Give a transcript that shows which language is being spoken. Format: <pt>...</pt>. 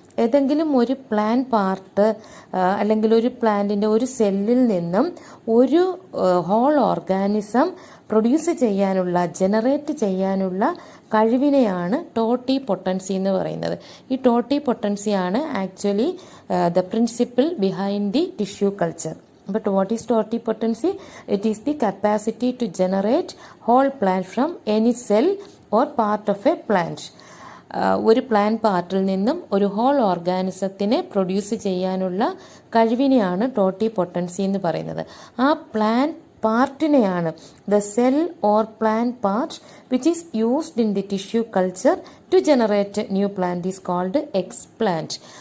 <ml>ഏതെങ്കിലും ഒരു plant part അല്ലെങ്കിൽ ഒരു പ്ലാന്റിൻ്റെ ഒരു സെല്ലിൽ നിന്നും ഒരു ഹോൾ ഓർഗാനിസം പ്രൊഡ്യൂസ് ചെയ്യാനുള്ള, ജനറേറ്റ് ചെയ്യാനുള്ള കഴിവിനെയാണ് ടോട്ടി പൊട്ടൻസി എന്ന് പറയുന്നത്. ഈ Totti പൊട്ടൻസിയാണ്</ml> <en>Actually the principle behind the tissue culture. But what is totipotency? It is the capacity to generate whole plant from any cell or part of a plant.</en> <ml>ഒരു plant പാർട്ടിൽ നിന്നും ഒരു whole ഓർഗാനിസത്തിനെ produce ചെയ്യാനുള്ള കഴിവിനെയാണ് ടോട്ടിപൊട്ടൻസി എന്ന് പറയുന്നത്. ആ plant പാർട്ടിനെയാണ്</ml> <en>The cell or plant part which is used in the tissue culture to generate new plant is called explant.</en>